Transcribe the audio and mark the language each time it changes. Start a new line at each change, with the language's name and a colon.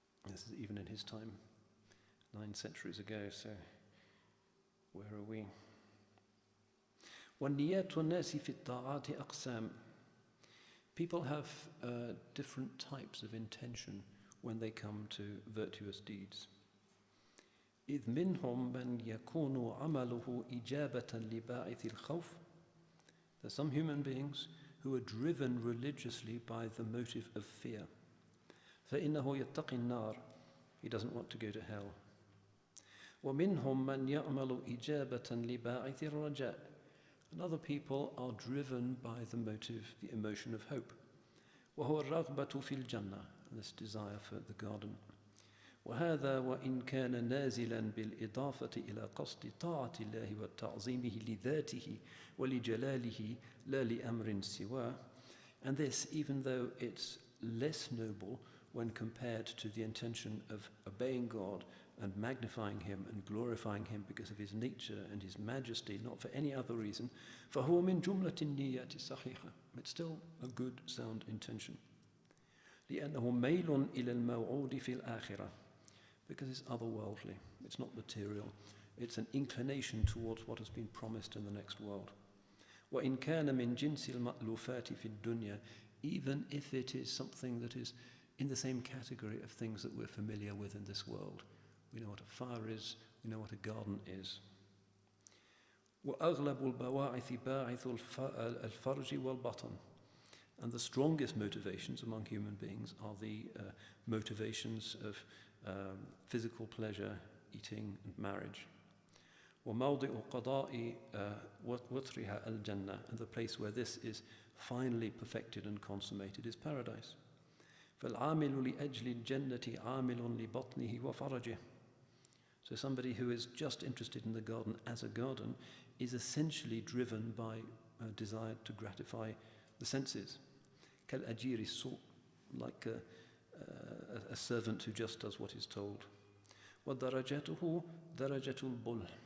English: This is even in his time, 9 centuries ago, so where are we?
Arabic: وَالنِّيَّاتُ النَّاسِ فِي الطَّاعَاتِ أَقْسَامٍ.
English: People have different types of intention when they come to virtuous deeds.
Arabic: إذ منهم من يكون عمله إجابة لباعث الخوف.
English: There are some human beings who are driven religiously by the motive of fear.
Arabic: فإنه يتقي النار.
English: He doesn't want to go to hell.
Arabic: ومنهم من يعمل إجابة لباعث الرجاء.
English: And other people are driven by the motive, the emotion of hope.
Arabic: وهو الرغبة في الجنة.
English: This desire for the garden.
Arabic: وهذا وإن كان نازلا بالإضافة إلى قصد طاعة الله وتعظيمه لذاته ولجلاله لا لأمر سواه.
English: And this, even though it's less noble when compared to the intention of obeying God and magnifying Him and glorifying Him because of His nature and His majesty, not for any other reason,
Arabic: فهو من جملة النيات الصحيحة.
English: It's still a good, sound intention.
Arabic: لأنه ميل إلى الموعود في الآخرة.
English: Because it's otherworldly, it's not material. It's an inclination towards what has been promised in the next world.
Arabic: وإن كان من جنس المألوفات في الدنيا,
English: even if it is something that is in the same category of things that we're familiar with in this world. We know what a fire is, we know what a garden is.
Arabic: وأغلب البواعث باعث الفرج والبطن.
English: And the strongest motivations among human beings are the motivations of physical pleasure, eating and marriage.
Arabic: وموضع قضاء وطرها الجنة.
English: And the place where this is finally perfected and consummated is paradise.
Arabic: فالعامل لأجل الجنة عامل لبطنه وفرجه.
English: So somebody who is just interested in the garden as a garden is essentially driven by a desire to gratify the senses.
Arabic: كالأجير السوق,
English: like a servant who just does what is told.
Arabic: وَدَرَجَتُهُ دَرَجَةُ الْبُلْ.